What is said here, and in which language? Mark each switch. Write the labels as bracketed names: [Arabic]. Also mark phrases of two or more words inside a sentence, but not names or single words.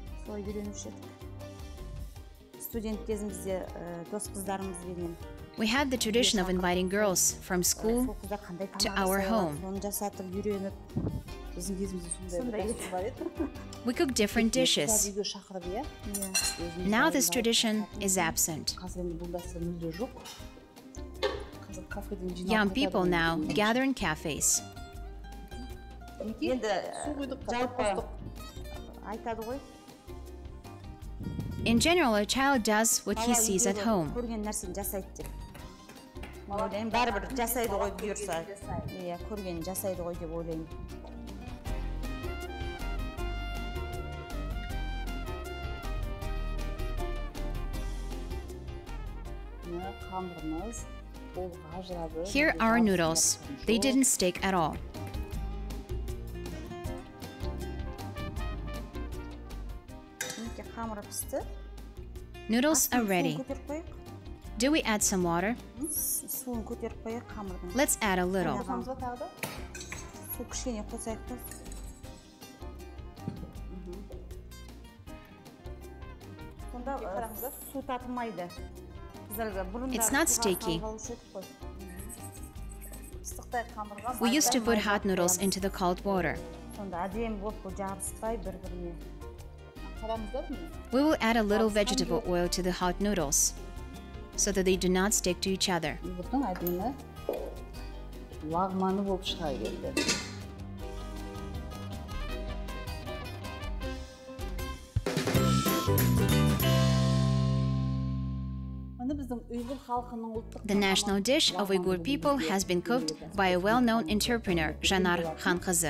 [Kazakh] солай үйренуші едік. Студент кезімізде дос қыздарымызбенен [English] We had the tradition of inviting girls from school to our home. [Kazakh] Оны жасатып үйреніп, Біздің кезімізде сондай бар еді. [English] We cooked different dishes. [Kazakh] Үйге шақырып, иә. [English] Now this tradition is absent. [Kazakh] Қазір енді бұл дәстүр мүлде жоқ. Қазір кафеден жиналып [English] Young people now gather in cafes. [Kazakh] енді жалпы айтады ғой. [English] In general, a child does what he sees at home. [Kazakh] Көрген нәрсені жасайды деп. Ойлаймын, бәрібір жасайды ғой бұйырса. Иә, көрген жасайды ғой деп ойлаймын. Қамырымыз болға ажырады. [English] Here are our noodles. They didn't stick at all. [Kazakh] Қамыры пісті. [English] Noodles are ready. [Kazakh] Көтеріп қойық. [English] Do we add some water? [Kazakh] Суын көтеріп қойық қамырдың. [English] Let's add a little. [Kazakh] Қамырға тағы да? Су кішкене қосайық та. Сонда су татылмайды. [English] It's not sticky. [Kazakh] Ыстықтай қамырға. [English] We used to put hot noodles into the cold water. [Kazakh] Сонда әдемі болып жабыспай бір-біріне. [English] We will add a little vegetable oil to the hot noodles so that they do not stick to each other. [Kazakh] Бұның әдемі лагманы болып шыға келді. [English] The national dish of Uyghur people has been cooked by a well-known entrepreneur, Zhanar Khankyzy.